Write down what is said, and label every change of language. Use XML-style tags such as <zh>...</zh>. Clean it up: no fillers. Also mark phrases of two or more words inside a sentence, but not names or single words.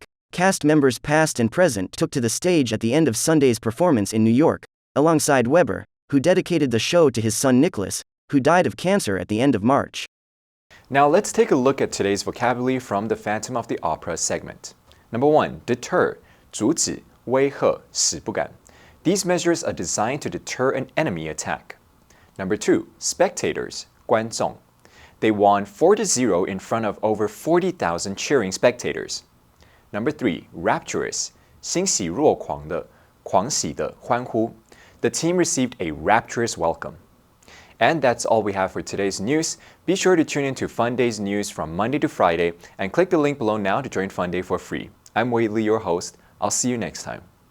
<en>Cast members past and present took to the stage at the end of Sunday's performance in New York, alongside Webber, who dedicated the show to his son Nicholas, who died of cancer at the end of March. Now let's take a look at today's vocabulary from the Phantom of the Opera segment. Number 1. Deter,</en> <zh>阻止, 威吓, 使不敢.</zh> <en>These measures are designed to deter an enemy attack. Number 2. Spectators,</en> <zh>观众.</zh> <en>They won 4-0 in front of over 40,000 cheering spectators. Number 3, rapturous,</en> <zh>欣喜若狂的，狂喜的，欢呼。</zh> <en>The team received a rapturous welcome. And that's all we have for today's news. Be sure to tune in to Funday's news from Monday to Friday and click the link below now to join Funday for free. I'm Wei Li, your host. I'll see you next time.</en>